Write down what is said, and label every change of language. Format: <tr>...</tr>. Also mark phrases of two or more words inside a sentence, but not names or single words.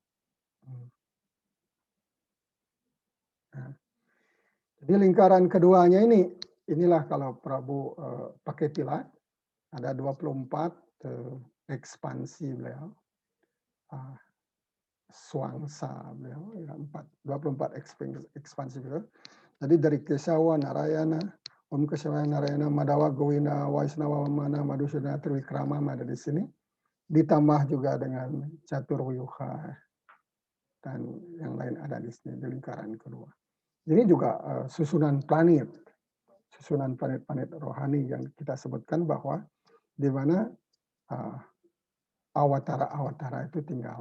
<id>Nah, jadi lingkaran keduanya ini, inilah kalau Prabu pakai pilat, ada 24 ekspansi beliau. Swangsa beliau, ya, 24 ekspansi beliau. Jadi dari Kesawa, Narayana, Om Kesawa, Narayana, Madawa, Gowinda, Waisnawa, Mana, Madhusudana, Triwikrama ada di sini. Ditambah juga dengan Caturwiyuha dan yang lain ada di sini di lingkaran kedua. Ini juga susunan planet rohani yang kita sebutkan bahwa di mana awatara-awatara itu tinggal.</id>